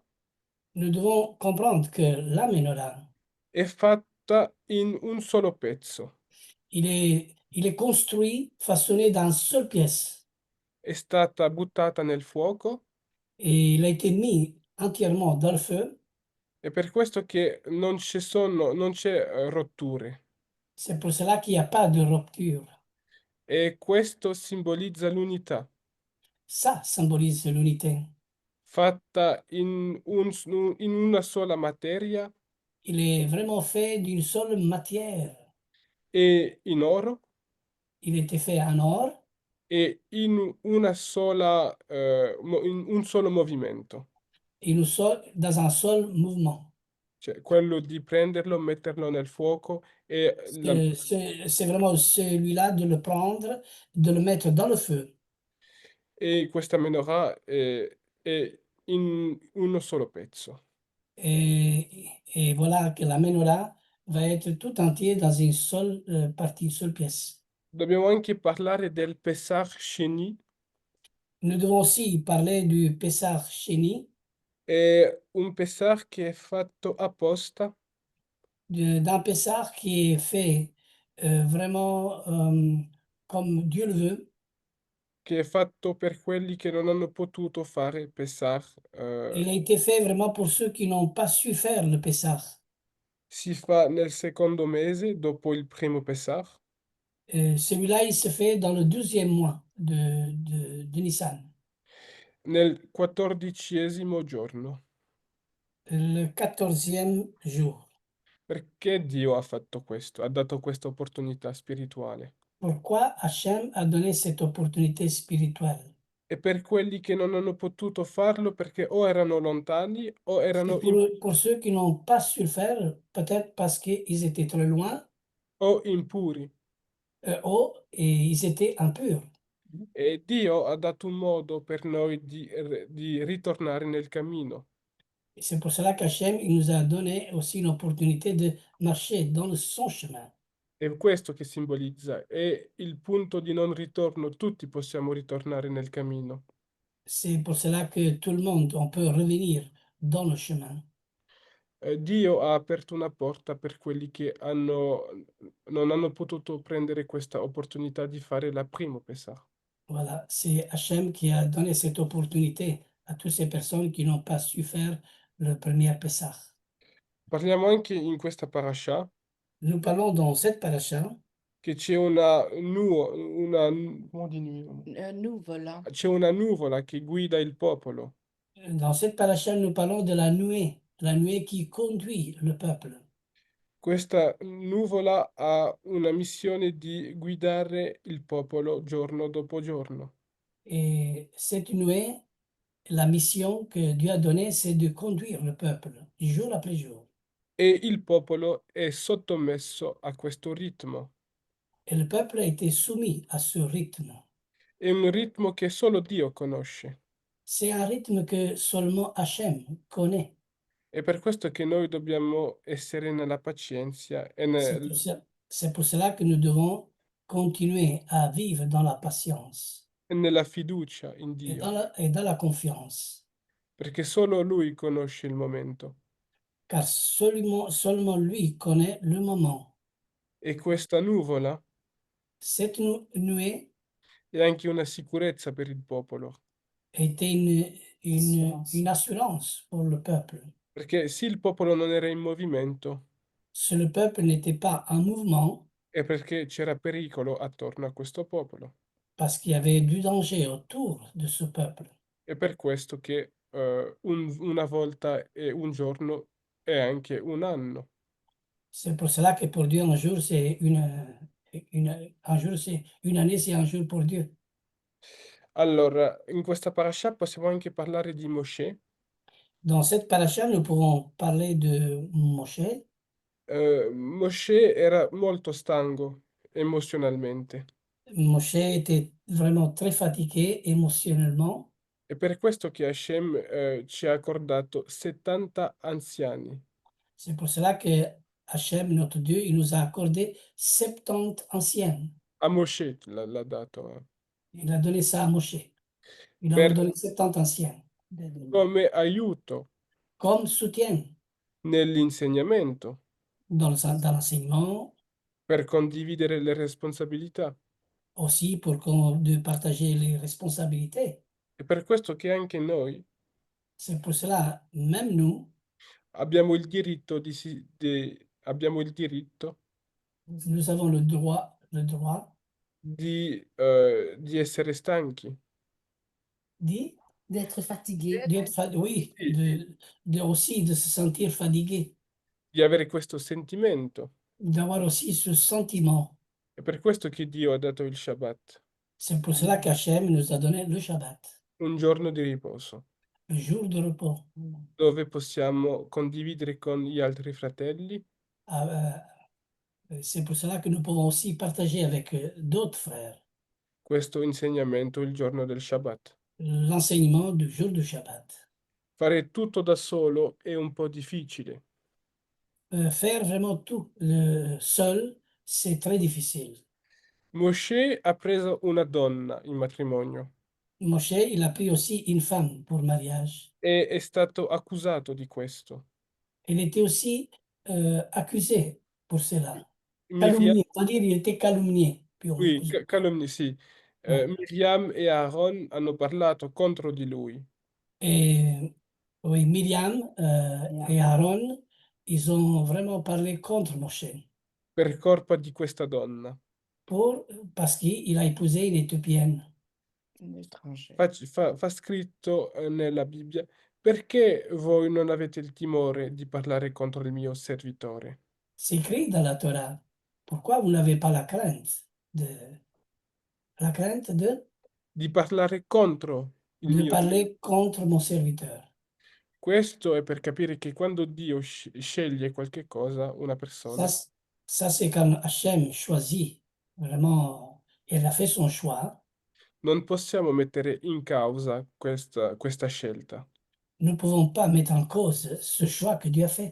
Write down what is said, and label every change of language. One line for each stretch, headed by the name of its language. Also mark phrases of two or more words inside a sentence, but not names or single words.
French: Nous devons comprendre que la menorah,
Italian: è fatta in un solo pezzo.
French: il est construit, façonné dans une seule pièce.
Italian: È stata buttata nel fuoco.
French: Et il a été mis entièrement dans le feu.
Italian: È per questo che non c'è rotture.
French: C'est pour cela qu'il n'y a pas de rupture.
Italian: E questo simbolizza l'unità,
French: Ça symbolise l'unité.
Italian: fatta in una sola materia
French: Il est vraiment fait d'une seule matière.
Italian: e in oro
French: Il était fait en or
Italian: e in un solo movimento.
French: et dans un seul mouvement.
Italian: Cioè, quello di prenderlo, metterlo nel fuoco
French: C'est vraiment celui-là de le prendre, de le mettre dans le feu.
Italian: e questa menorah è in uno solo pezzo.
French: Et voilà que la menorah va être tout entier dans une seule partie, une seule pièce.
Italian: Dobbiamo anche parlare del Pesach Sheni.
French: Nous devons aussi parler du Pessah Sheni,
Italian: È un Pesach che è fatto apposta
French: d'un Pessah qui est fait vraiment comme Dieu le veut.
Italian: che è fatto per quelli che non hanno potuto fare Pesach.
French: Il a été fait vraiment pour ceux qui n'ont pas su faire le Pessah.
Italian: Si fa nel secondo mese, dopo il primo Pesach,
French: Celui-là, il se fait dans le 12e mois de Nissan,
Italian: nel 14° giorno.
French: le 14e jour.
Italian: Perché Dio ha fatto questo? Ha dato questa opportunità spirituale.
French: Pourquoi Hachem a donné cette opportunité spirituelle?
Italian: E per quelli che non hanno potuto farlo perché o erano lontani o
French: C'est
Italian: erano
French: pour ceux qui n'ont pas su le faire, peut-être parce qu'ils étaient très loin,
Italian: o impuri.
French: et ils étaient impurs.
Italian: E Dio ha dato un modo per noi di ritornare nel cammino.
French: Et c'est pour cela qu'Hachem il nous a donné aussi l'opportunité de marcher dans son chemin.
Italian: È questo che simbolizza, è il punto di non ritorno, tutti possiamo ritornare nel cammino.
French: C'est pour cela que tout le monde, on peut revenir dans le chemin.
Italian: Dio ha aperto una porta per quelli che non hanno potuto prendere questa opportunità di fare la prima Pesach.
French: Voilà, c'est Hachem qui a donné cette opportunité à toutes ces personnes qui n'ont pas su faire le premier Pessah.
Italian: Parliamo anche in questa parasha
French: Nous parlons dans cette paracha
Italian: che c'è Nuvola. c'è una nuvola che guida il popolo.
French: Dans cette paracha, nous parlons de la nuée qui conduit le peuple.
Italian: Questa nuvola ha una missione di guidare il popolo giorno dopo giorno.
French: Et cette nuée, la mission que Dieu a donnée, c'est de conduire le peuple jour après jour.
Italian: E il popolo è sottomesso a questo ritmo.
French: Et le peuple a été soumis à ce rythme.
Italian: È un ritmo che solo Dio conosce.
French: C'est un rythme que seulement Hachem connaît.
Italian: È per questo che noi dobbiamo essere nella pazienza e
French: C'est pour cela que nous devons continuer à vivre dans la patience
Italian: nella fiducia in
French: et
Italian: Dio,
French: et dans la confiance.
Italian: perché solo Lui conosce il momento.
French: Car seulement lui connaît le moment.
Italian: E questa nuvola
French: Cette nuée
Italian: è anche una sicurezza per il popolo,
French: était une assurance pour le peuple.
Italian: perché se il popolo non era in movimento
French: Si le peuple n'était pas en mouvement,
Italian: è perché c'era pericolo attorno a questo popolo.
French: parce qu'il y avait du danger autour de ce peuple.
Italian: È per questo che una volta e un giorno è anche un anno.
French: C'est pour cela que pour Dieu, un jour, un jour, c'est une année, c'est un jour pour Dieu.
Italian: Allora, in questa parasha possiamo anche parlare di Mosè.
French: Dans cette paracha, nous pouvons parler de Moshe.
Italian: Mosè era molto stanco emozionalmente.
French: Moshe était vraiment très fatigué émotionnellement.
Italian: È per questo che Hashem ci ha accordato 70 anziani.
French: C'est pour cela que Hachem, notre Dieu, il nous a accordé 70 anciens.
Italian: A Mosè l'ha dato,
French: Il a donné ça à Moshe. Il a
Italian: per,
French: ordonné 70 anciens
Italian: come aiuto
French: comme soutien
Italian: nell'insegnamento,
French: dans l'enseignement,
Italian: per condividere le responsabilità.
French: aussi pour de partager les responsabilités.
Italian: È per questo che anche noi
French: C'est pour cela, même nous,
Italian: abbiamo il diritto abbiamo il diritto
French: nous avons le droit
Italian: di essere stanchi,
French: d'y- D'être fatigué. oui,
Italian: Sì.
French: aussi de se sentir fatigué,
Italian: di avere questo sentimento.
French: d'avoir aussi ce sentiment.
Italian: È per questo che Dio ha dato il Shabbat,
French: C'est pour cela qu'Hachem nous a donné le Shabbat,
Italian: un giorno di riposo,
French: le jour de repos.
Italian: dove possiamo condividere con gli altri fratelli
French: Ah, c'est pour cela que nous pouvons aussi partager avec d'autres frères
Italian: questo insegnamento il giorno del Shabbat.
French: l'enseignement du jour du Shabbat.
Italian: Fare tutto da solo è un po' difficile.
French: Faire vraiment tout seul, c'est très difficile.
Italian: Mosè ha preso una donna in matrimonio
French: Moshe, il a pris aussi une femme pour mariage.
Italian: e è stato accusato di questo.
French: Il était aussi accusé pour cela.
Italian: Miriam,
French: Calomnié, c'est-à-dire il était calomnié. Puis oui, calomnie, sì. Ouais.
Italian: Miriam e Aaron hanno parlato contro di lui.
French: Et oui, Myriam et Aaron, ils ont vraiment parlé contre Moshe
Italian: Per colpa di questa donna.
French: parce qu'il a épousé une Éthiopienne. Un étranger.
Italian: Fa scritto nella Bibbia, perché voi non avete il timore di parlare contro il mio servitore?
French: C'est écrit dans la Torah. Pourquoi vous n'avez pas la crainte
Italian: Di parlare contro il
French: de
Italian: mio
French: parler contre mon serviteur?
Italian: Questo è per capire che quando Dio sceglie qualche cosa, una persona,
French: Ça c'est quand Hachem choisit vraiment, il a fait son choix.
Italian: non possiamo mettere in causa questa scelta,
French: Nous ne pouvons pas mettre en cause ce choix que Dieu a fait.